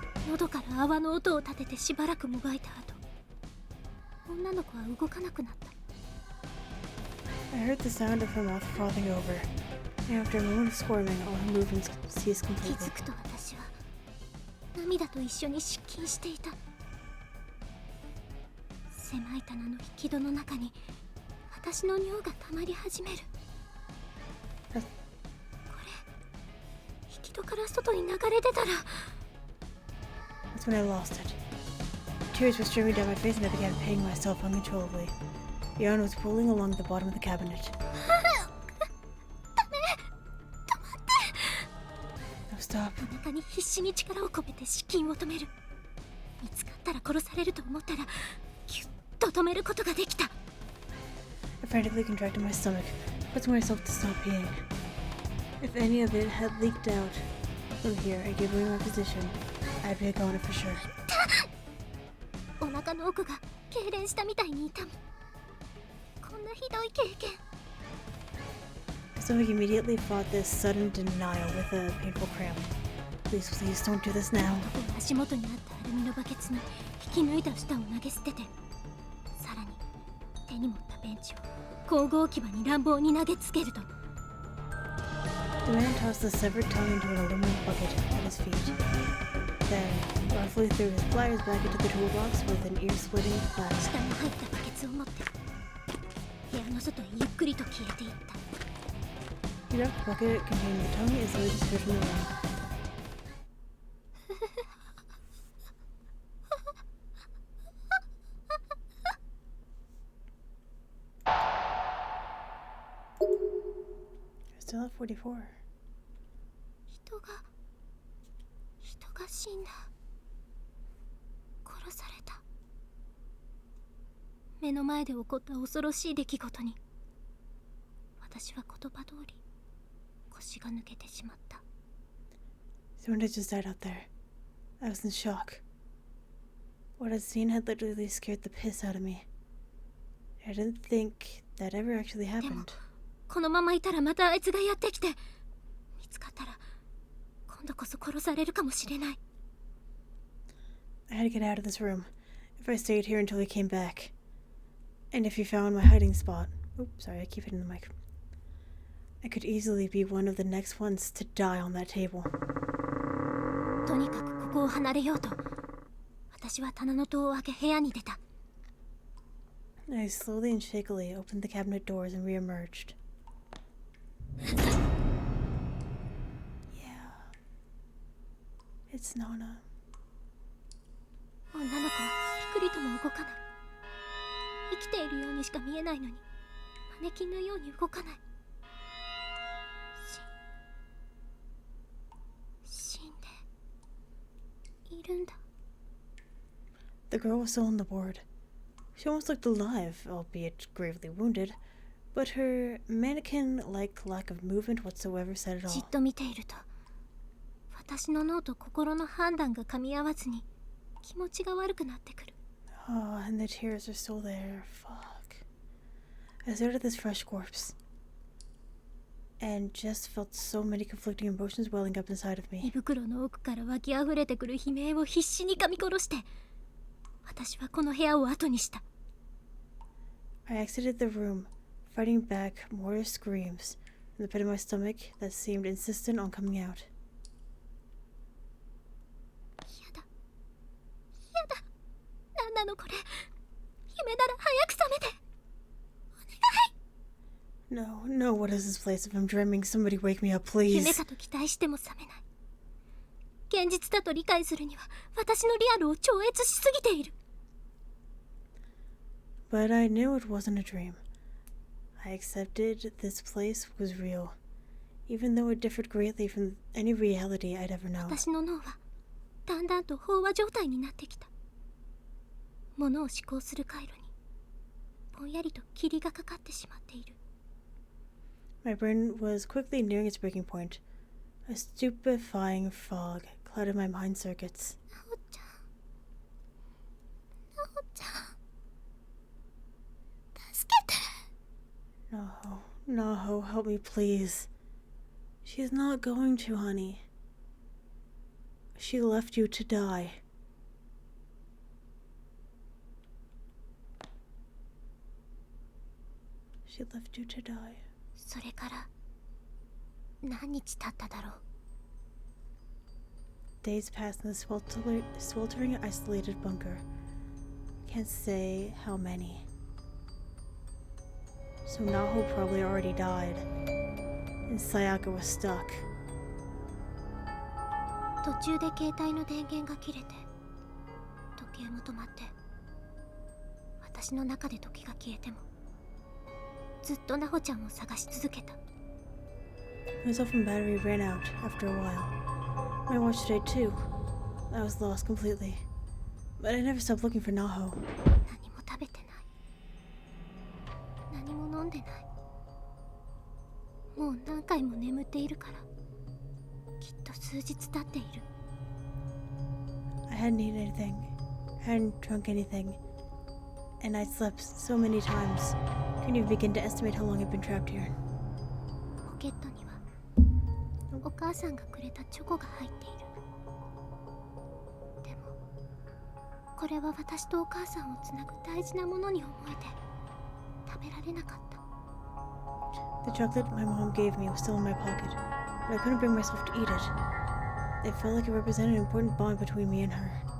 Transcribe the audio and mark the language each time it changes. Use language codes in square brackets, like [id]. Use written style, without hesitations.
[ja] 喉から泡の音を立ててしばらくもがいた後、女の子は動かなくなった。 [en] I heard the sound of her mouth frothing over, and after a moment of squirming, all her movements ceased [ja] 気 [en] completely. [ja] づくと私は涙と一緒に失禁していた。狭い棚の引き戸の中に私の尿が溜まり始める。これ引き戸から外に流れ出たら。 [en] That's when I lost it. Tears were streaming down my face and I began paying myself uncontrollably. The yarn was pulling along the bottom of the cabinet. No, stop. [ja] お腹に必死に力を込めて失禁を止める。見つかったら殺されると思ったらギュッと止めることができた。 [en] I frantically contracted my stomach, forcing myself to stop peeing. If any of it had leaked out from here, I gave away my position. I'd be gone for sure. [ja] お腹の奥が痙攣したみたいに痛む。こんなひどい経験。 [en] My stomach immediately fought this sudden denial with a painful cramp. Please, please, don't do this now. [ja] 男は足元にあったアルミのバケツに引き抜いた舌を投げ捨てて、さらに手に持ったベンチを工具置き場に乱暴に投げつけると、 [en] The man tossed the severed tongue into an aluminum bucket at his feet. Then, roughly threw his pliers back into the toolbox with an ear-splitting clap. [ja] 下に入ったバケツを持って部屋の外へゆっくりと消えていった。 [en] He wrapped the bucket containing the tongue and slowly disappeared from the room. Still at 44. [ja] 人が死んだ。殺された。目の前で起こった恐ろしい出来事に、私は言葉通り腰が抜けてしまった。 [en] Someone had just died out there. I was in shock. What I'd seen had literally scared the piss out of me. I didn't think that ever actually [ja] でも [en] happened. [ja] このままいたらまたあいつがやってきて、見つかったら今度こそ殺されるかもしれない。 [en] I had to get out of this room. If I stayed here until he came back. And if he found my hiding spot. Oops, sorry, I keep hitting the mic. I could easily be one of the next ones to die on that table. [ja] とにかくここを離れようと、私は棚の戸を開け部屋に出た。 [en] I slowly and shakily opened the cabinet doors and re-emerged. It's Nana. [ja] 女の子はピクリとも動かない。生きているようにしか見えないのに、マネキンのように動かない。死んでいるんだ。 [en] The girl was still on the board. She almost looked alive, albeit gravely wounded, but her mannequin-like lack of movement whatsoever said it [ja] じっ [en] all. [ja] と見ていると、私の脳と心の判断が噛み合わずに気持ちが悪くなってくる。 [en] Oh, and the tears are still there. Fuck. I stared at this fresh corpse and just felt so many conflicting emotions welling up inside of [ja] 胃 [en] me. [ja] 袋の奥から湧き溢れてくる悲鳴を必死に噛み殺して、私はこの部屋を後にした。 [en] I exited the room, fighting back more screams in the pit of my stomach that seemed insistent on coming out. [ja] 嫌だ。嫌だ。何なのこれ。夢なら早く覚めて。お願い。 [en] No, no, what is this place? If I'm dreaming, somebody wake me up, [ja] 夢 [en] please. [ja] かと期待しても覚めない。現実だと理解するには私のリアルを超越しすぎている。 [en] But I knew it wasn't a dream. I accepted this place was real, even though it differed greatly from any reality I'd ever known. [ja] 私の脳はだんだんと飽和状態になってきた。物を思考する回路にぼんやりと霧がかかってしまっている。 [en] My brain was quickly nearing its breaking point. A stupefying fog clouded my mind circuits. [ja] ナオちゃん。ナオちゃん。助けて。 [en] Naho, Naho, help me, please. She's not going to, honey. She left you to die. She left you to die. [ja] それから何日経っただろう。 [en] Days passed in the sweltering, isolated bunker. Can't say how many. So Naho probably already died, and Sayaka was stuck. [ja] 途中で携帯の電源が切れて、時計も止まって、私の中で時が消えてもずっとナホちゃんを探し続けた。 [en] My cell phone battery ran out after a while. My watch today too. I was lost completely. But I never stopped looking for Naho. [ja] 何も食べてない。何も飲んでない。もう何回も眠っているから、きっと数日経っている。 [en] I hadn't eaten anything, hadn't drunk anything, and I'd slept so many times. Couldn't even begin to estimate how long I'd been trapped here. [ja] ポケットにはお母さんがくれたチョコが入っている。でもこれは私とお母さんをつなぐ大事なものに思えて食べられなかった。 [en] The chocolate my mom gave me was still in my pocket, but I couldn't bring myself to eat it. It felt like it represented an important bond between me and her.